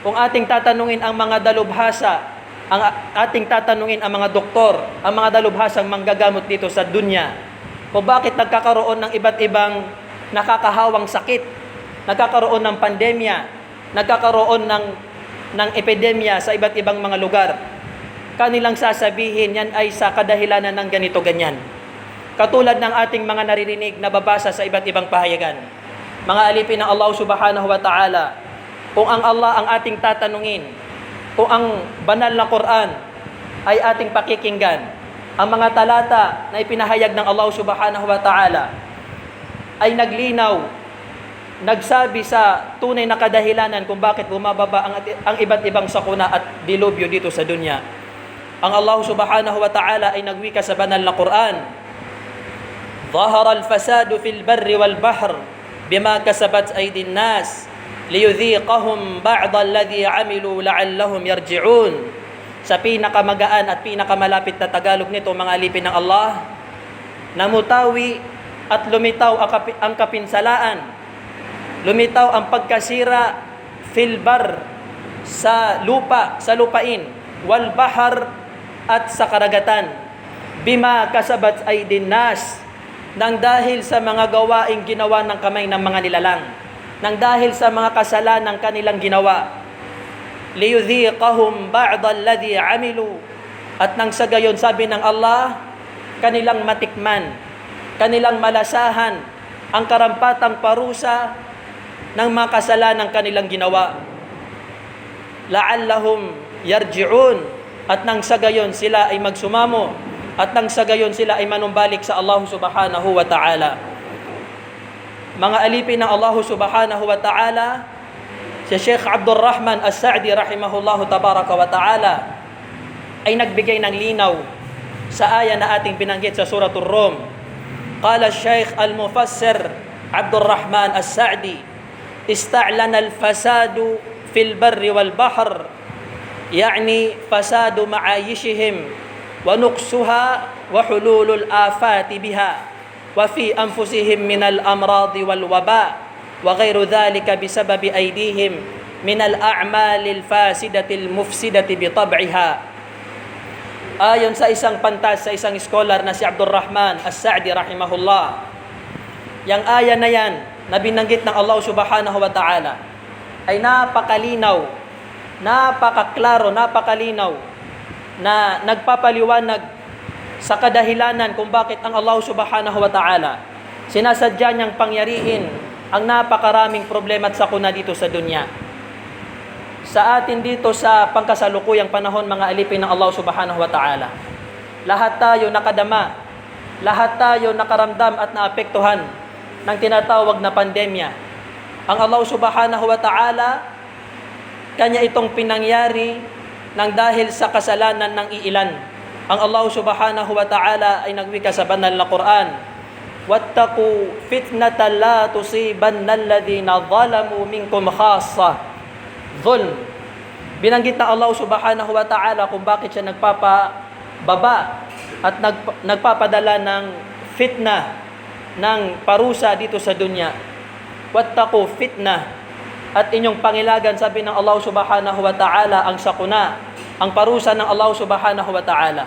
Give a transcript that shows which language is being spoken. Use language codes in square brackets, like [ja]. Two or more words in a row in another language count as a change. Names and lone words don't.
[tl] kung ating tatanungin ang mga dalubhasa, ang ating tatanungin ang mga doktor, ang mga dalubhasang manggagamot dito sa dunya, kung bakit nagkakaroon ng iba't ibang nakakahawang sakit, nagkakaroon ng pandemya, nagkakaroon ng epidemya sa iba't ibang mga lugar, kanilang sasabihin yan ay sa kadahilanan ng ganito ganyan. Katulad ng ating mga naririnig na babasa sa iba't ibang pahayagan. Mga alipin ng Allah [ar] سبحانه وتعالى, [tl] kung ang Allah ang ating tatanungin, kung ang banal na Quran ay ating pakikinggan, ang mga talata na ipinahayag ng Allah [ar] سبحانه وتعالى [tl] ay naglinaw, nagsabi sa tunay na kadahilanan kung bakit bumababa ang iba't ibang sakuna at dilubyo dito sa dunya. Ang Allah [ar] سبحانه وتعالى [tl] ay nagwika sa banal na Quran, [ar] ظهر الفساد في البر والبحر بما كسبت أيدي الناس ليذيقهم بعض الذي عملوا لعلهم يرجعون. [tl] Sa pinakamagaan at pinakamalapit na Tagalog nito, mga alipin ng Allah, namutawi at lumitaw ang kapinsalaan, lumitaw ang pagkasira [ar] في البر, [tl] sa lupa, sa lupain, [ar] والبحر, [tl] at sa karagatan, [ar] بما كسبت أيدي الناس, [tl] nang dahil sa mga gawaing ginawa ng kamay ng mga nilalang, nang dahil sa mga kasalanan kanilang ginawa, [ar] ليذيقهم بعض الذي عملوا, [tl] at nang sa gayon, sabi ng Allah, kanilang matikman, kanilang malasahan ang karampatang parusa ng mga kasalanan kanilang ginawa, [ar] لعلهم يرجعون, [tl] at nang sa gayon sila ay magsumamo, at nang sa gayon sila ay manumbalik sa Allah [ar] سبحانه وتعالى. [tl] Mga alipin ng Allah [ar] سبحانه وتعالى, [tl] si Sheikh Abdul Rahman As-Sa'di [ar] رحمه الله تبارك وتعالى [tl] ay nagbigay ng linaw sa aya na ating binanggit sa Suratul Rum. [ar] قال الشيخ المفسر عبد الرحمن السعدي استعلن الفساد في البر والبحر يعني فساد معايشهم ونقصها وحلول الآفات بها وفي أنفسهم من الأمراض والوباء وغير ذلك بسبب أيديهم من الأعمال الفاسدة المفسدة بطبعها. [tl] Ayon sa isang pantas, sa isang scholar na si Abdul Rahman As-Sa'di rahimahullah, yang aya na yan na binanggit ng Allah [ar] سبحانه وتعالى [tl] ay napakalinaw, napakaklaro, napakalinaw, na nagpapaliwanag sa kadahilanan kung bakit ang Allah [ar] سبحانه وتعالى [tl] sinasadya niyang pangyarihin ang napakaraming problema at sakuna dito sa dunya. Sa atin dito sa pangkasalukuyang panahon, mga alipin ng Allah [ar] سبحانه وتعالى, [tl] lahat tayo nakadama, lahat tayo nakaramdam at naapektuhan ng tinatawag na pandemya. Ang Allah [ar] سبحانه وتعالى, [tl] kanya itong pinangyari nang dahil sa kasalanan ng iilan. Ang Allah [ar] سبحانه وتعالى [tl] ay nagwika sa banal na Quran, [ar] واتقوا فتنة لا تصيبن الذين ظلموا منكم خاصة. [tl] Zulm. Binanggit na Allah [ar] سبحانه وتعالى [tl] kung bakit siya nagpapababa at nagpapadala ng fitna, ng parusa dito sa dunya. [ar] واتقوا فتنة, [tl] at inyong pangilagan, sabi ng Allah [ar] سبحانه وتعالى, [tl] ang sakuna, ang parusa ng Allah [ar] سبحانه وتعالى.